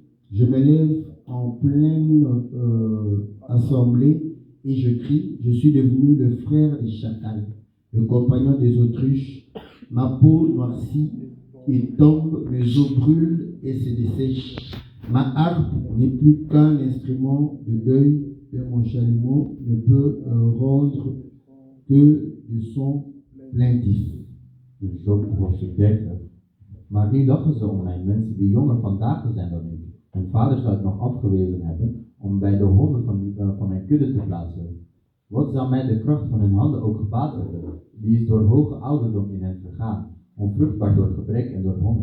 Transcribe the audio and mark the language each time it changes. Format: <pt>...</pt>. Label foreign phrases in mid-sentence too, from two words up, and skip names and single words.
<fr>Je me lève en pleine assemblée et je crie, je suis devenu le frère des chacals, le compagnon des autruches. Ma peau noircit, il tombe, mes os brûlent et se dessèchent. Ma harpe n'est plus qu'un instrument de deuil, et mon chalumeau ne peut rendre que de sons plaintifs.</fr> <nl>Dus Job hoofdstuk 30. Maar nu lachen ze om mij, mensen die jonger vandaag zijn dan ik. Hun vader zou het nog afgewezen hebben om bij de honden van mijn kudde te plaatsen. Wat zou mij de kracht van hun handen ook gebaat hebben? Die is door hoge ouderdom in hen vergaan, onvruchtbaar door gebrek en door honger.</nl>